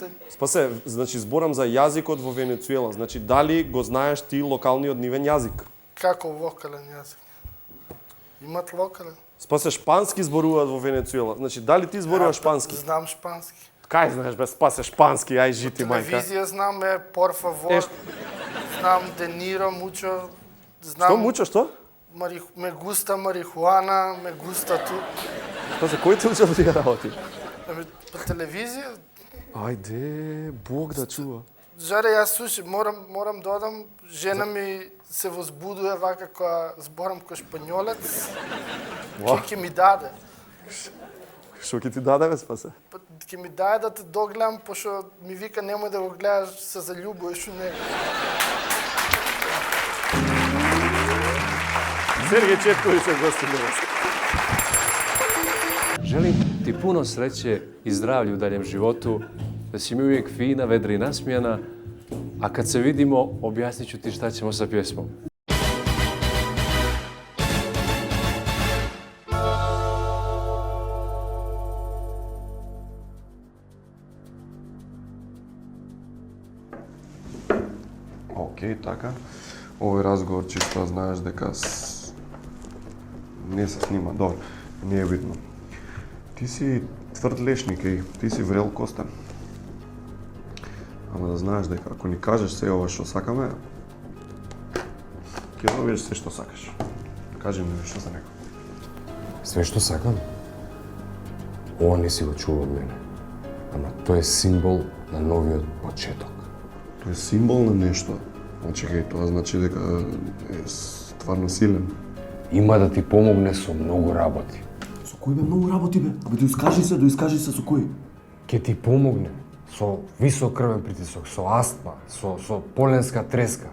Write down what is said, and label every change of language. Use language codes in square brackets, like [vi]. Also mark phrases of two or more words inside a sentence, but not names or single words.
[mk] Спасе, значи зборам за јазикот во Венецуела. Значи дали го знаеш ти локалниот нивен јазик? Како локален јазик? Имат локален? Спасе, шпански зборуваат во Венецуела. Значи дали ти зборуваш шпански? Знам шпански. Кај знаеш бе, спасе шпански, ај жити мајка. Телевизија знам, [es] por favor. [mk] Знам Де Ниро, мучо. Знам... Што мучо, што? [es] Me gusta marihuana, me gusta tu. [mk] Спасе, кој те учил тие работи? По телевизија? Ајде, Бог да чува. Жаре, јас слушам, морам да одам, жена ми се возбудува вака кога зборам кој шпањолец. Ќе ми даде. Што ќе ти даде, бе, спасе? Ќе ми даде да те догледам, пошто ми вика немој да го гледаш, се заљубуваш у него. Сергеј Четковиќ е гостин денес. [sr] Želim ti puno sreće i zdravlja u daljem životu, da si mi uvijek fina, vedra i nasmijana, a kad se vidimo, objasnit ću ti šta ćemo sa pjesmom. [mk] Океј, така. Овој разговор чисто знаеш дека не се снима, добро, не е битно. Ти си тврд лешник, ти си врел костен. Ама да знаеш дека ако ни кажеш се ова што сакаме, ќе добиеш се што сакаш. Кажи ми што за него. [sr] Sve što sakam, ovo nisi го čuo od mene. [mk] Ама [sr] to je simbol [mk] na noviот početok. Тоа е символ на нешто. Чекај, тоа значи дека е стварно силен. Има да ти помогне со многу работи. Со кој бе многу работи бе? Абе доискажи се со кој? Ке ти помогне со висок крвен притисок, со астма, со поленска треска.